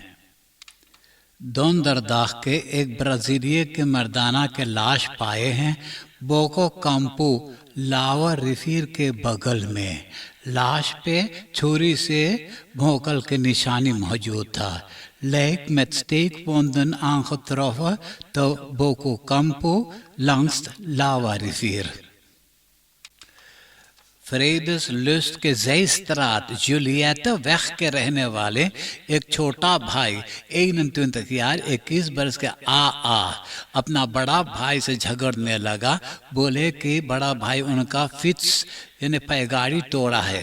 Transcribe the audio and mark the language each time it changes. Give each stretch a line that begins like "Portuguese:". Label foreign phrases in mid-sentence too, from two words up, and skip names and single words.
Caribbean Hindustani: donderdag के एक ब्राजीलिया के मर्दाना के लाश पाए हैं बोको काम्पू लावा रिफिर के बगल में। लाश पे छुरी से भोंकल के निशानी मौजूद था।
Dutch: लेक met steekwonden aangetroffen te Bokokampu langs Lava rivier।
Caribbean Hindustani: फ्रेडस के ज़ेस्त्रात जूलियटा वेख के रहने वाले एक छोटा भाई 21 बरस के अपना बड़ा भाई से झगड़ने लगा। बोले कि बड़ा भाई उनका फिट्स यानी पैगाड़ी तोड़ा है।